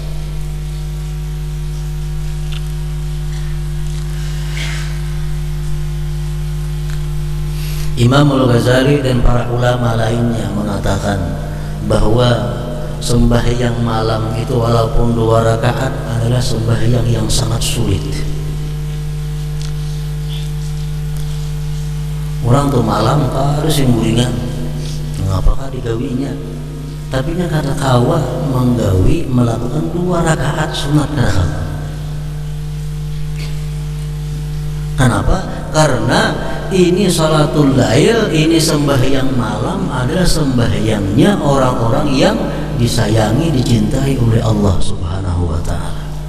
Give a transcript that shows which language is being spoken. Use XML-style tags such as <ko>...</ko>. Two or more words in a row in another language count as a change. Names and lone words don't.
<id>Imam Al-Ghazali dan para ulama lainnya mengatakan bahwa sembahyang malam itu walaupun 2 rakaat adalah sembahyang yang sangat sulit.</id> <bjn>Orang tuh malam harus yang guringan, ngapakah digawinya? Tapi nya kata kawa menggawi melakukan 2 rakaat sunat kadang.</bjn> <id>Kenapa? Karena ini</id> <ar>salatul lail,</ar> <id>ini sembahyang malam adalah sembahyangnya orang-orang yang disayangi, dicintai oleh Allah</id> <ar>Subhanahu wa ta'ala.</ar>